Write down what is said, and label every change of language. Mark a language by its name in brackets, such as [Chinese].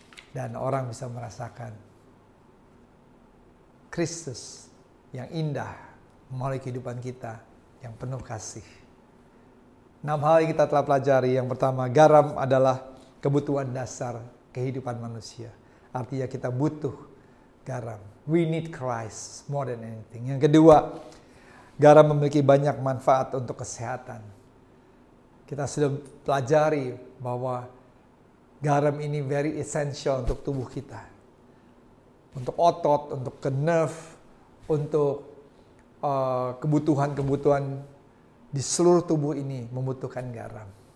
[Indonesian] Dan orang bisa merasakan Kristus yang indah melalui kehidupan kita yang penuh kasih. 6 hal yang kita telah pelajari. Yang pertama, garam adalah kebutuhan dasar kehidupan manusia. Artinya kita butuh garam. [English] We need Christ more than anything. [Indonesian] Yang kedua, garam memiliki banyak manfaat untuk kesehatan. Kita sudah pelajari bahwa garam ini [English] very essential [Indonesian] untuk tubuh kita. Untuk otot, untuk ke nerve, untuk kebutuhan-kebutuhan di seluruh tubuh ini membutuhkan garam.